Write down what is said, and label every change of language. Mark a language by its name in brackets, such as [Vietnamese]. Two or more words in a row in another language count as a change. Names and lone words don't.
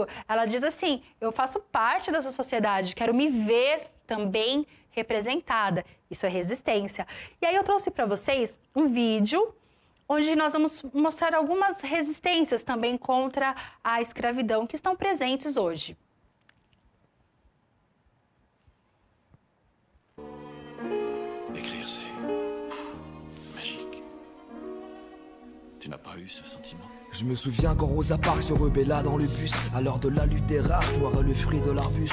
[Portuguese] Ela diz assim, eu faço parte dessa sociedade, quero me ver também representada. Isso é resistência. E aí eu trouxe para vocês um vídeo onde nós vamos mostrar algumas resistências também contra a escravidão que estão presentes hoje. [French] Écrire, c'est magique. Tu n'as pas eu ce sentiment? Je me souviens quand Rosa Parks se rebella dans le bus à l'heure de la lutte des races, noir est le fruit de l'arbuste.